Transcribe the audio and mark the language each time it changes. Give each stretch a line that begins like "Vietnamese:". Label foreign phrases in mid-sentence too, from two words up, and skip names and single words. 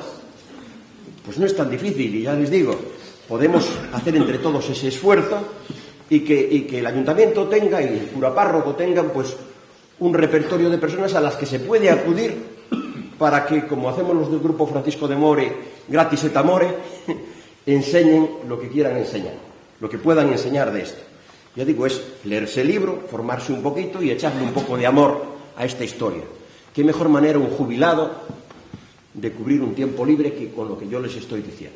Spanish: Pues no es tan difícil, y ya les digo, podemos hacer entre todos ese esfuerzo y que el ayuntamiento tenga y el cura párroco tengan pues un repertorio de personas a las que se puede acudir para que, como hacemos los del Grupo Francisco de More,
Latin: gratis et amore,
Spanish: enseñen lo que quieran enseñar, lo que puedan enseñar de esto. Ya digo, es leerse el libro, formarse un poquito y echarle un poco de amor a esta historia. ¿Qué mejor manera un jubilado de cubrir un tiempo libre que con lo que yo les estoy diciendo?